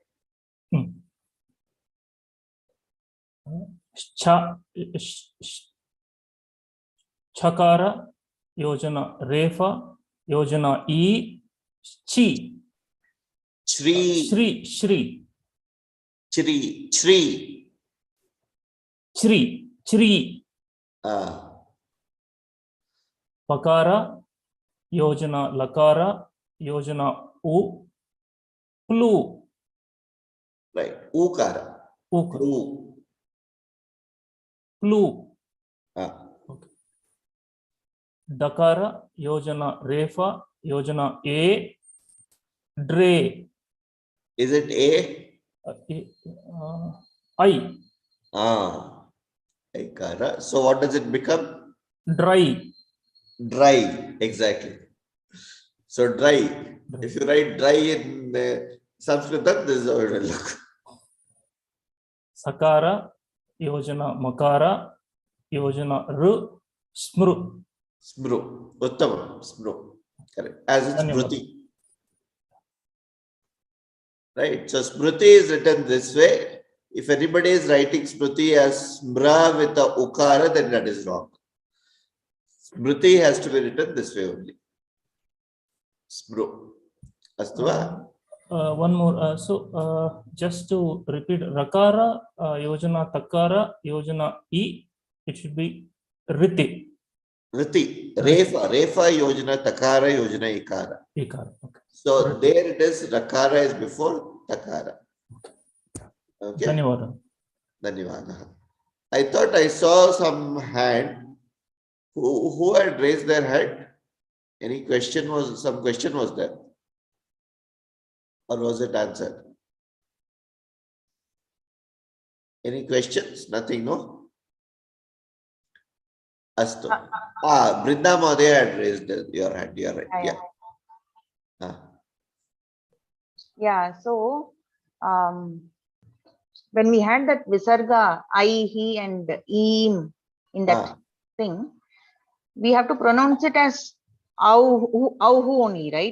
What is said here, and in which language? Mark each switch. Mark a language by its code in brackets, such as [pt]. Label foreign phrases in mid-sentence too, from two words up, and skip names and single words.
[sa] Chakara Yojana Refa Yojana E Chi. Shri. Shri. Shri. Chri. Chri. Chri. Chri. Pakara Yojana Lakara Yojana U Plu. [en] Right. Ukara. [sa] Plu. Plu. Okay. Dakara Yojana Refa Yojana A Dre. [en] Is it A? [sa] I. [en] Ikara. So what does it become? Dry. Dry. Exactly. So dry. If you write dry in Sanskritam, this is how it will look. [sa] Sakara Yojana Makara Yojana R Smru. Smru. Uttamam. Smru. [en] Correct. As it's Smruti. Right. So Smruti is written this way. If anybody is writing Smruti as Smra with a Ukara, then that is wrong. Smruti has to be written this way only. [sa] Smru. Astuva? [en] One more. Just to repeat, [sa] Rakara, Yojana, Takara, Yojana, E, [en] it should be Riti. [sa] Riti. Refa. Refa, Yojana, Takara, Yojana, Ikara. Ikara. Okay. [en] So [sa] Riti. [en] there it is, Rakara is before Takara. [sa] Okay. Dhanyavada. [en] I thought I saw some hand. Who had raised their hand? Any question was, some question was there? Or was it answered? Any questions? Nothing, no? Astu. Brinda Madhya had raised your hand. You're right. Yeah. Yeah. So, when we had that Visarga, I, he, and Eem in that thing, we have to pronounce it as who only, right?